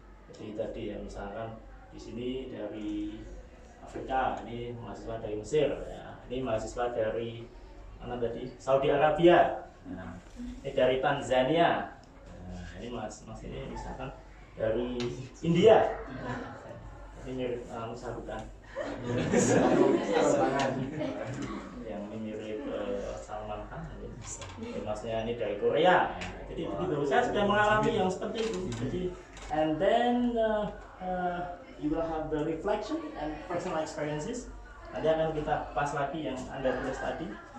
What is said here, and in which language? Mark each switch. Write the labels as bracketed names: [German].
[Indonesian] Jadi tadi ya, misalkan di sini dari Afrika, ini mahasiswa dari Mesir ya, ini mahasiswa dari mana tadi, Saudi Arabia, nah, ini dari Tanzania, nah, ini mas ini misalkan dari India, ini mirip Sarukan, yang ini mirip Salman Khan, ini masnya ini dari Korea, jadi begitu. Saya sudah mengalami yang seperti itu. Jadi [English] and then you will have the reflection and personal experiences. [Indonesian] Nanti akan kita pas lagi yang Anda tulis tadi.